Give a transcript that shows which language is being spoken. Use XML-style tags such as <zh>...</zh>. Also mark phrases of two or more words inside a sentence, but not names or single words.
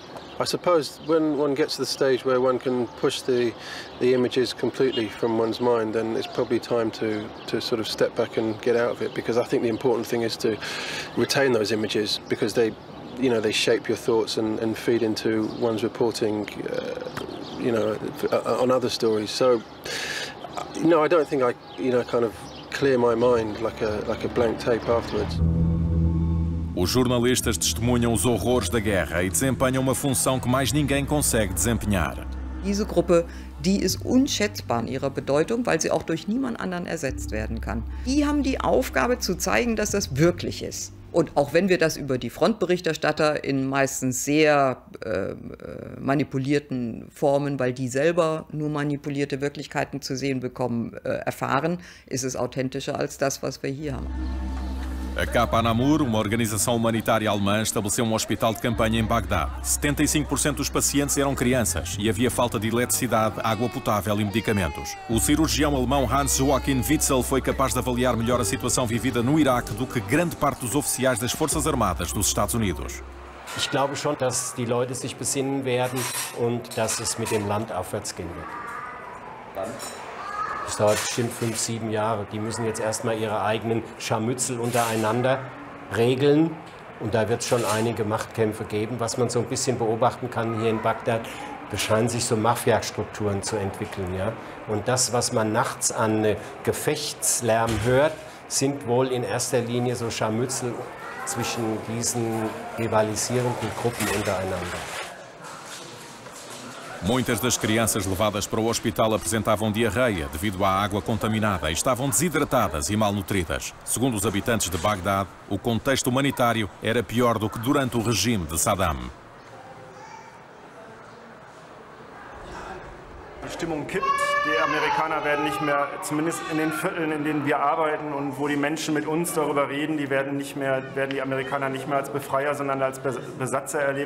<en>I suppose when one gets to the stage where one can push the images completely from one's mind, then it's probably time to sort of step back and get out of it, because I think the important thing is to retain those images, because they shape your thoughts and feed into one's reporting, on other stories. So, no, I don't think I, kind of clear my mind like a blank tape afterwards.</en> <pt>Os jornalistas testemunham os horrores da guerra e desempenham uma função que mais ninguém consegue desempenhar.</pt> <de>Diese Gruppe, die ist unschätzbar in ihrer Bedeutung, weil sie auch durch niemand anderen ersetzt werden kann. Die haben die Aufgabe zu zeigen, dass das wirklich ist. Und auch wenn wir das über die Frontberichterstatter in meistens sehr manipulierten Formen, weil die selber nur manipulierte Wirklichkeiten zu sehen bekommen, erfahren, ist es authentischer als das, was wir hier haben.</de> <pt>A Capa Namur, uma organização humanitária alemã, estabeleceu um hospital de campanha em Bagdá. 75% dos pacientes eram crianças e havia falta de eletricidade, água potável e medicamentos. O cirurgião alemão Hans-Joachim Witzel foi capaz de avaliar melhor a situação vivida no Iraque do que grande parte dos oficiais das Forças Armadas dos Estados Unidos.</pt> <de>Ich glaube schon, dass die Leute sich besinnen werden und dass es mit dem Land aufwärts gehen wird. Das dauert bestimmt 5, 7 Jahre. Die müssen jetzt erstmal ihre eigenen Scharmützel untereinander regeln. Und da wird es schon einige Machtkämpfe geben. Was man so ein bisschen beobachten kann hier in Bagdad, da scheinen sich so Mafia-Strukturen zu entwickeln. Ja? Und das, was man nachts an Gefechtslärm hört, sind wohl in erster Linie so Scharmützel zwischen diesen rivalisierenden Gruppen untereinander.</de> <pt>Muitas das crianças levadas para o hospital apresentavam diarreia devido à água contaminada e estavam desidratadas e malnutridas. Segundo os habitantes de Bagdad, o contexto humanitário era pior do que durante o regime de Saddam.</pt> <de>Die Stimmung kippt. Die Amerikaner werden nicht mehr, zumindest in den Vierteln, in denen wir arbeiten und wo die Menschen mit uns darüber reden, werden die Amerikaner nicht mehr als Befreier, sondern als Besatzer erlebt.</de>